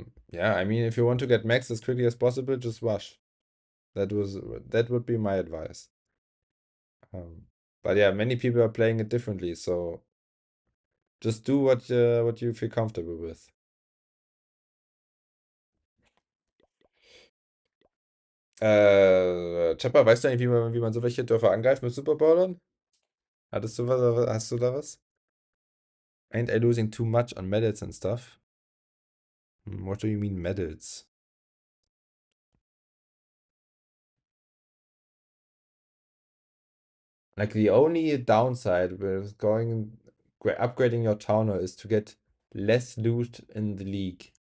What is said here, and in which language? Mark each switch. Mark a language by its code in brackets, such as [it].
[en] Yeah, I mean, if you want to get max as quickly as possible, just rush. That was that would be my advice. Um, but yeah, many people are playing it differently, so just do what you feel comfortable with. [de] Chopper, weißt du eigentlich, wie man so welche Dörfer angreift mit Superballern? Hattest du was, hast du da was? [en] Ain't I losing too much on medals and stuff? What do you mean medals? Like the only downside with upgrading your Towner is to get less loot in the league.